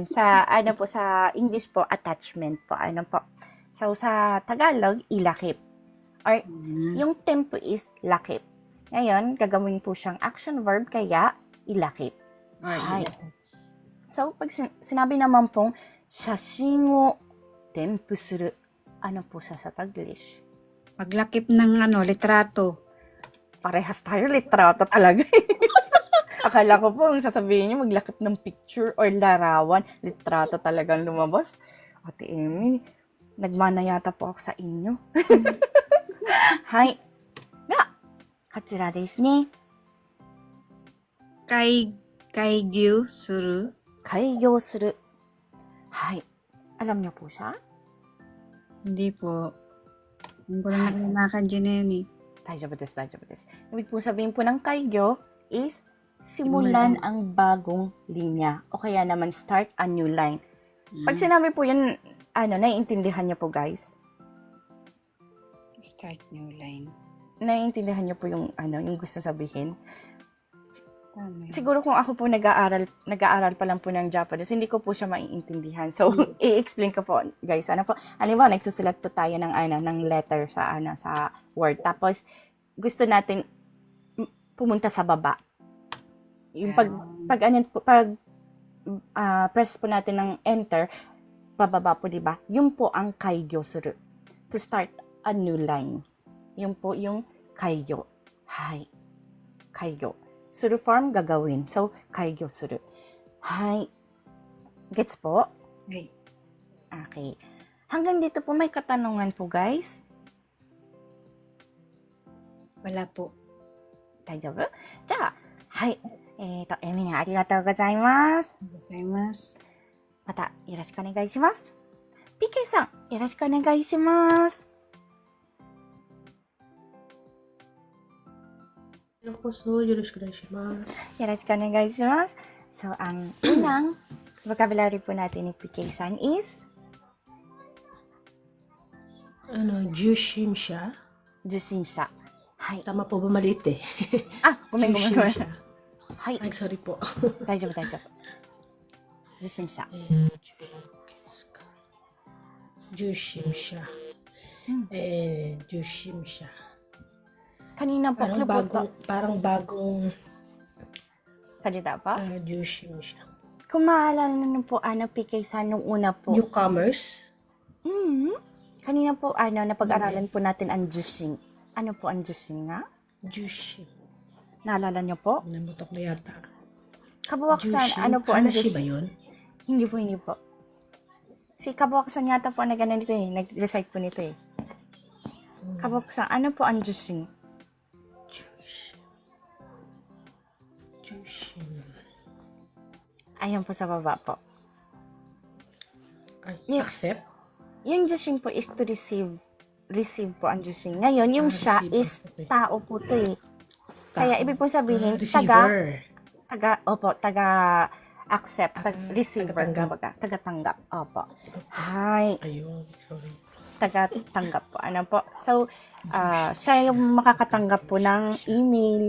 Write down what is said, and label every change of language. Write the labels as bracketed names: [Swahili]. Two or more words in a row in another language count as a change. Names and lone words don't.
[Filipino] Sa English po, attachment po. Ano po? So, sa Tagalog, ilakip. Or, yung tempo is lakip. Ngayon, gagawin po siyang action verb, kaya ilakip. Hi. So, pag sinabi naman pong, [Japanese] 写真を添付する. [Filipino] Ano po siya sa Taglish? Maglakip ng litrato. Parehas tayo, litrato talaga. Akala ko po, sasabihin niyo, maglakip ng picture or larawan. Litrato talagang lumabas. Ate Emmy, nagmana yata po ako sa inyo. Hay. [Japanese] こちらですね。改行する. 開業する。 [Filipino] はい。Alam niyo po siya? Hindi po. Hindi ko lang nakakandiyan na yan eh. [Japanese] 大丈夫です、大丈夫です。 [Filipino] Ibig po sabihin po ng kaigyo is simulan ang bagong linya. O kaya naman [English] start a new line. [Filipino] Pag sinabi po yun, naiintindihan niyo po guys? [English] Start new line. [Filipino] Naiintindihan niyo po yung, yung gusto sabihin? Tama. Siguro kung ako po nag-aaral pa lang po ng Japanese, hindi ko po siya maiintindihan. So, i-explain ko po, guys. Halimbawa, nagsusulat po tayo ng letter sa Word. Tapos, gusto natin pumunta sa baba. Yung press po natin ng enter, bababa po, di ba? Yun po ang kaigyo suru. [English] To start a new line. [Filipino] Yun po yung kaigyo. Hai. Kaigyo. Suru form gagawin. So, [Japanese] 改行する. [Filipino] Hai. Gets po? Okay. Okay. Hanggang dito po may katanungan po, guys. Wala po. [Japanese] 大丈夫？じゃあ、はい。エミネありがとうございます。 Gozaimasu. またよろしくお願いします。PK さん、よろしくお願いします。ようこそよろしくお願いします。よろしくお願いします。 [Filipino] So, ang unang vocabulary po natin ni PK さん is [Japanese] 受信者。受信者。はい。 [Filipino] Tama po ba maliit eh? [Japanese] あ、ごめんごめんごめん。受信者。はい。 [Filipino] Ay, sorry po. [Japanese] 大丈夫大丈夫。受信者。受信者。受信者。 [Filipino] Kanina po, Parang bagong salita pa? [Japanese] 受信者。 [Filipino] Kung maalala niyo po, PK さんnung una po. Newcomers. Kanina po, napag-aralan po natin ang jusing. Ano po ang jusing nga? [Japanese] 受信。 [Filipino] Naalala niyo po? Namutok na yata. Kabuwaksan, Jushin. ano po ang Hanashi ba jusing? yun? Hindi po, hindi po. Si Kabuwaksan yata po nag nito eh. Nag-recite po nito eh. Kabuwaksan, ano po ang jusing? Jushin. Ayan po sa baba po. Ay, Yeah. accept? Yung jusing po is [English] to receive. [Filipino] Receive po ang jusing. Ngayon, yung siya receive. is tao po to eh. Kaya ibig po sabihin, Receiver. taga-accept, receiver, taga-tanggap. Opo. Hi. Ayun, sorry. Taga-tanggap po. Ano po? So, siya yung makakatanggap po ng email.